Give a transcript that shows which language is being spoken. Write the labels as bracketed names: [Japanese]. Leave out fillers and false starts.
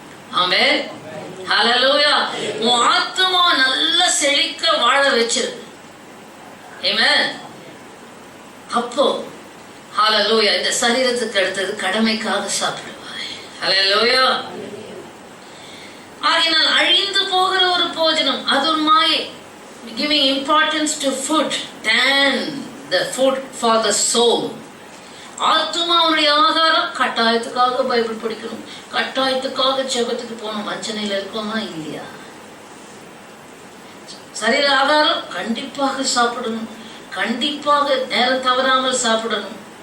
[Tamil] ஆமென். ஹல்லேலூயா. உன் ஆத்துமா நல்ல செழிக்க வாழ வச்சிரு. ஆமென். அப்போ ஹல்லேலூயா, இந்த சரீரத்துக்கு அடுத்தது கடமைக்காக சாப்பிடுவாய். ஹல்லேலூயா. ஆகினால் அழிந்து போகிற ஒரு போஜனம், அது ஒரு மாயை. [English] Giving importance to food than the food for the soul. [Tamil] ஆத்துமாவுடைய ஆகாரம். கட்டாயத்துக்காக பைபிள் படிக்கணும், கட்டாயத்துக்காக ஜெபத்துக்கு போகணும். வஞ்சனையில இருக்கோமா இல்லையா? சரீர ஆகாரம் கண்டிப்பாக சாப்பிடணும், கண்டிப்பாக நேரம் தவறாமல் சாப்பிடணும்.